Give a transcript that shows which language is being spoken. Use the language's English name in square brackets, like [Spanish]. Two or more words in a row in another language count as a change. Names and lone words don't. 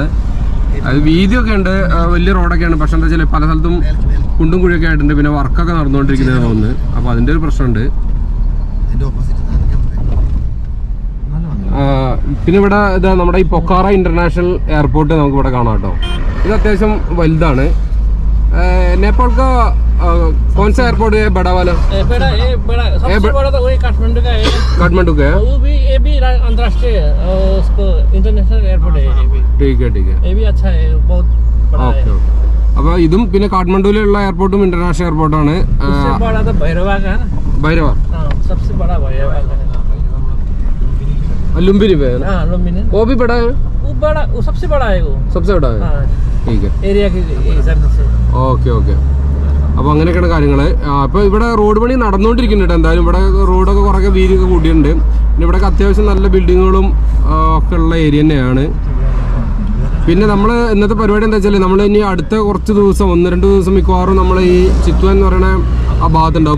[Malayalam] അത് വീതിയൊക്കെ ഉണ്ട്, വലിയ റോഡൊക്കെയാണ്. പക്ഷെ എന്താ വെച്ചാൽ പല സ്ഥലത്തും കുണ്ടും കുഴിയൊക്കെ ആയിട്ടുണ്ട്. പിന്നെ വർക്കൊക്കെ നടന്നുകൊണ്ടിരിക്കുന്നതാണ് തോന്നുന്നത്. അപ്പോൾ അതിൻ്റെ ഒരു പ്രശ്നമുണ്ട്. പിന്നെ ഇവിടെ ഇതാ നമ്മുടെ ഈ പൊക്കാറ [English] international airport [Malayalam] നമുക്ക് ഇവിടെ കാണാം കേട്ടോ. ഇത് അത്യാവശ്യം വലുതാണ്. [Hindi] नेपाल का कौन सा एयरपोर्ट है बड़ा वाला? सबसे बड़ा तो वही काठमांडू का है। काठमांडू का है वो भी, ये भी अंतर्राष्ट्रीय उसको [English] international airport [Hindi] है। ये भी ठीक है ये भी अच्छा है, बहुत बड़ा है। [Malayalam] അപ്പോൾ ഇതും പിന്നെ കാഠ്മണ്ഡുവിലുള്ള എയർപോർട്ടും [English] international airportആണ്. [Hindi] ഭൈരവ लुम्बिनी पे है ना? हाँ, लुम्बिनी वो भी बड़ा है। वो सबसे बड़ा है। सबसे बड़ा है। ठीक है एरिया के हिसाब से। [English] okay okay. [Malayalam] അപ്പോൾ അങ്ങനെയൊക്കെയാണ് കാര്യങ്ങൾ. അപ്പോൾ ഇവിടെ റോഡ് പണി നടന്നുകൊണ്ടിരിക്കുന്നുണ്ട്. എന്തായാലും ഇവിടെ റോഡൊക്കെ കുറേ വീതിയൊക്കെ കൂട്ടിയിട്ടുണ്ട്. പിന്നെ ഇവിടെ അത്യാവശ്യം നല്ല ബിൽഡിങ്ങുകളും ഒക്കെ ഉള്ള ഏരിയ തന്നെയാണ്. പിന്നെ നമ്മൾ ഇന്നത്തെ പരിപാടി എന്താ വെച്ചാൽ നമ്മൾ ഇനി അടുത്ത കുറച്ച് ദിവസം 1-2 ദിവസം മിക്കവാറും നമ്മൾ ഈ ചിത്വാൻ എന്ന് പറയുന്ന ആ ഭാഗത്തുണ്ടാകും.